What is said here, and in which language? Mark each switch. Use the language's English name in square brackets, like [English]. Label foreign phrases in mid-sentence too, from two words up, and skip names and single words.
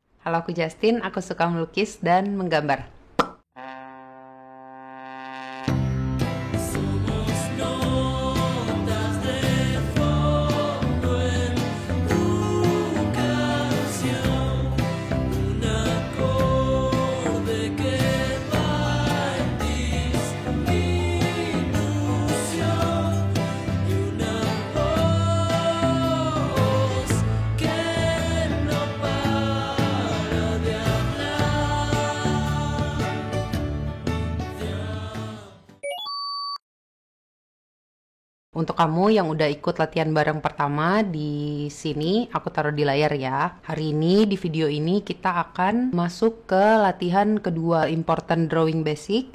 [Indonesian] Halo, aku Justin, aku suka melukis dan menggambar. [Spanish] Somos notas de fondo en tu canción, un acorde que va en disminución y una voz que no para de [Indonesian] Untuk kamu yang udah ikut latihan bareng pertama di sini, aku taruh di layar ya. Hari ini di video ini kita akan masuk ke latihan kedua, [English] Important Drawing Basic.